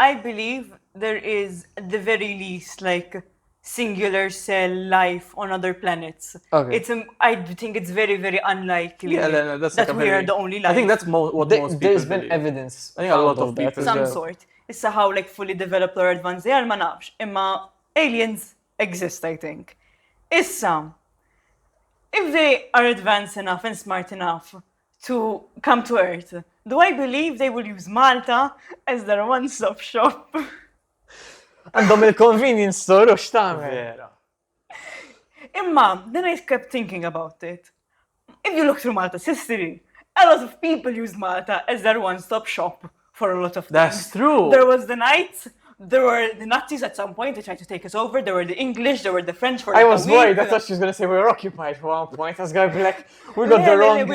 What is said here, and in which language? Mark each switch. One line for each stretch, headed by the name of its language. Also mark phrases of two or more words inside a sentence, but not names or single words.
English: I believe there is, at the very least, like singular cell life on other planets. Okay. I think it's very, very unlikely Yeah, no, that's that like a we very, are the only life. I think that's what most people There's been believe. evidence. I think a lot found of that people as some well. sort. Issa how like fully developed or advanced they are,
Maltese: ma nafx.
English: Imma aliens exist, I think. Issa, if they are advanced enough and smart enough to come to Earth, do I believe they will use Malta as their one-stop shop?
Maltese: Għandhom il-
English: convenience store
Maltese: u x'tagħmel. Vera. Imma,
English: then I kept thinking about it. If you look through Malta's history, a lot of people used Malta as their one-stop shop for a lot of things. That's true. There was the Knights, there were the Nazis at some point, they tried to take us over, there were the English, there were the French for I like was a week. worried. I thought she was going to say we were occupied for one point. I was going to be like, we got the wrong...